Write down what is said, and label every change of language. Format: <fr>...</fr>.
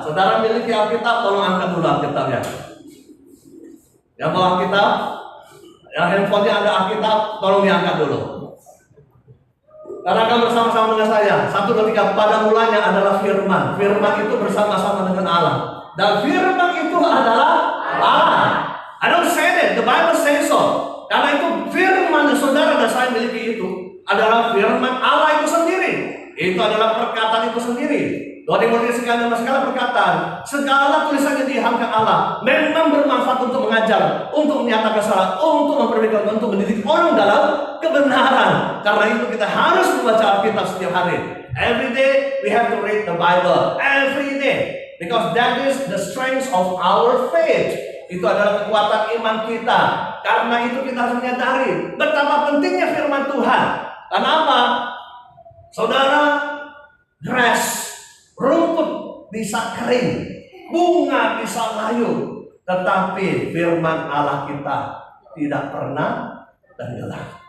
<id>Saudara miliki Alkitab, tolong angkat dulu Alkitabnya. Yang bawa Alkitab, yang handphonenya ada Alkitab, tolong diangkat dulu. Karena kamu bersama-sama dengan saya. 1, 2, 3. Pada mulanya adalah firman. Firman itu bersama-sama dengan Allah, dan firman itu adalah Allah.</id> <en>I don't say that, the Bible says so.</en> <id>Karena itu firman yang saudara dan saya miliki itu adalah firman Allah itu sendiri. Itu adalah perkataan itu sendiri. Tuhan yang mulia segala perkataan, segala tulisan yang diilhamkan Allah memang bermanfaat untuk mengajar, untuk menyatakan kesalahan, untuk memperbaiki, untuk mendidik orang dalam kebenaran. Karena itu kita harus membaca Alkitab setiap hari.</id> <en>Every day we have to read the Bible. Every day. Because that is the strength of our faith.</en> <id>Itu adalah kekuatan iman kita. Karena itu kita harus menyadari betapa pentingnya firman Tuhan. Karena apa? Saudara, grass, rumput bisa kering, bunga bisa layu, tetapi firman Allah kita tidak pernah tenggelam.</id>